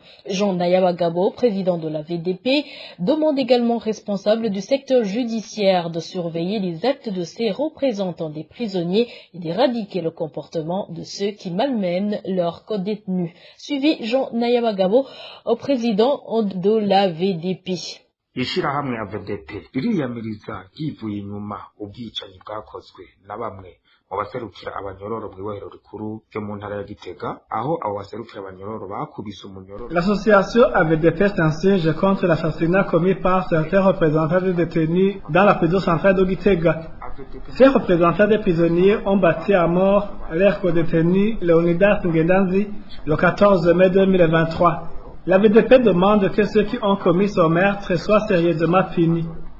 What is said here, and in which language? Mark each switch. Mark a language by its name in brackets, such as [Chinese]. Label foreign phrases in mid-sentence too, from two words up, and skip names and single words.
[French] Jean Nayabagabo, président de la VDP, demande également aux responsables du secteur judiciaire de surveiller les actes de ces représentants des prisonniers et d'éradiquer le comportement de ceux qui malmènent leurs co-détenus. Suivi Jean Nayabagabo, président de la VDP. [Rundi] Ishirahamwe ya VDP ririyamiriza yivuye inyuma ubwicanyi bwakozwe na bamwe mu baserukira abanyororo mw'ibohero rikuru ryo mu ntara ya Gitega aho abo baserukira abanyororo bakubise umunyororo. [French] L'association AVDP s'insurge contre l'assassinat commis par certains représentants des détenus dans la prison centrale de Gitega. Ces représentants des prisonniers ont battu à mort leur co-détenu Léonidas Ngendanzi le 14 mai 2023. La VDP demande que ceux qui ont commis ce meurtre soient sérieusement punis.